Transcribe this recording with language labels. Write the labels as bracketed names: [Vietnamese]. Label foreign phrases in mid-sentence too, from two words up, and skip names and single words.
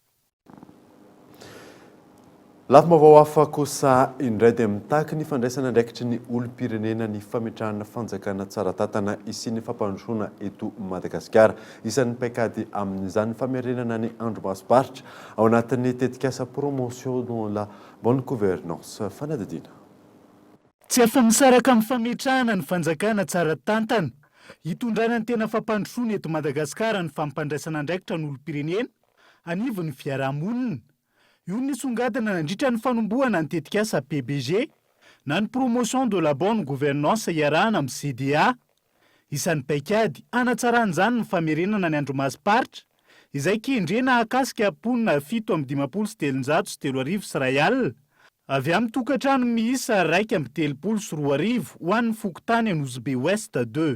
[Malagasy] Lafim-baovao hafa kosa indray dia mitaky ny fandraisana andraikitry ny olom-pirenena ny fametrahana fanjakana tsara tatana isian'ny fampandrosoana eto Madagasikara. Isan'ny paikady amin'izany famerenana ny andro maso-paritra ao anatin'ny tetikasa [French] promotion dans la bonne gouvernance. [Malagasy] Fanadidina. Tsy afa-misaraka amin'ny fametrahana ny fanjakana tsara tantana hitondrana ny tena fampandrosoana eto Madagasikara ny fampandraisana andraikitra ny olom-pirenena anivon'ny fiarahamonina. Io ny songadina nandritra ny fanombohana ny tetikasa PBG na ny [French] promotion de la bonne gouvernance [Malagasy] iarahana amin'ny CDA. Isan'ny paikady anatsarany ny famerenana ny andromasim-paritra izay kendrena akasika ponina 7,703 avy amin'ny tokantrano miisa 1,3 ho an'ny fokotany Anosibe Ouest 2.